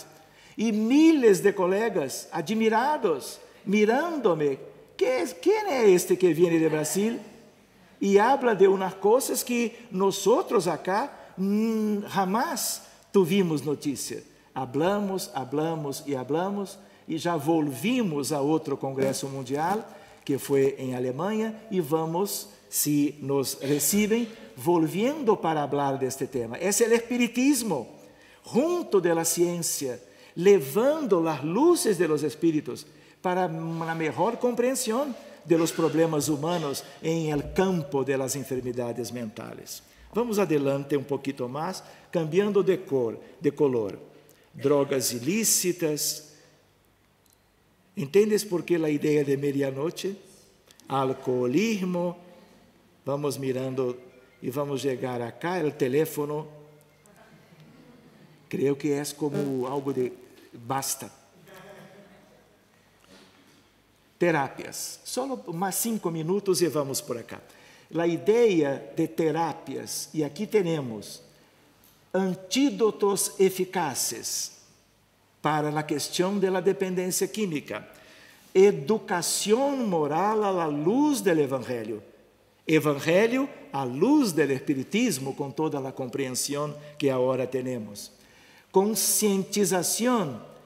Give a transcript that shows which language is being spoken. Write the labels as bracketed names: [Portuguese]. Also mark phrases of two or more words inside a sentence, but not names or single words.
[Spanish] Y miles de colegas admirados, mirándome, ¿quién es este que viene de Brasil? Y habla de unas cosas que nosotros acá jamás tuvimos notícia. [Portuguese] Hablamos e já volvimos a outro congresso mundial, que foi em Alemanha, e vamos, se nos recebem, volviendo para falar deste tema. É o espiritismo, junto da ciência, levando as luzes [Spanish] de los [Portuguese] espíritos para uma melhor compreensão [Spanish] de los [Portuguese] problemas humanos em [Spanish] el campo de las enfermedades mentales. [Portuguese] Vamos adelante um pouquinho mais, [Spanish] cambiando de color. Drogas ilícitas. ¿Entendes por qué la idea de medianoche? [Portuguese] Alcoholismo. Vamos mirando e vamos chegar acá, o teléfono. Creio que é como algo de basta. Terapias. Só mais 5 minutos e vamos por acá. A ideia de terapias, e aqui temos antídotos eficazes para a questão da dependência química, educação moral à luz do Evangelho, Evangelho à luz do Espiritismo, com toda a compreensão que agora temos, conscientização